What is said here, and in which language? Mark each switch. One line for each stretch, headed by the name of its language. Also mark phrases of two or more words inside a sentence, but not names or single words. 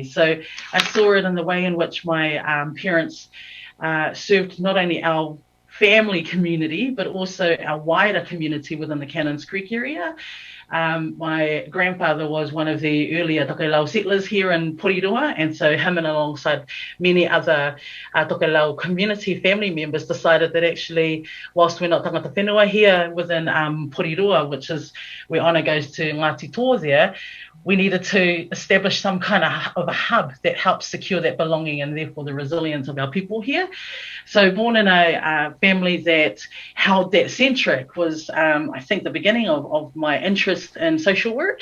English: So I saw it in the way in which my parents served not only our family community, but also our wider community within the Cannons Creek area. My grandfather was one of the earlier Tokelau settlers here in Puriroa, and so him and alongside many other Tokelau community family members decided that actually, whilst we're not
Māori: tangata whenua
English: here within Puriroa, which is where honour goes to Ngāti Tō there, we needed to establish some kind of a hub that helps secure that belonging and therefore the resilience of our people here. So born in a family that held that centric was, I think, the beginning of my interest interest in social work.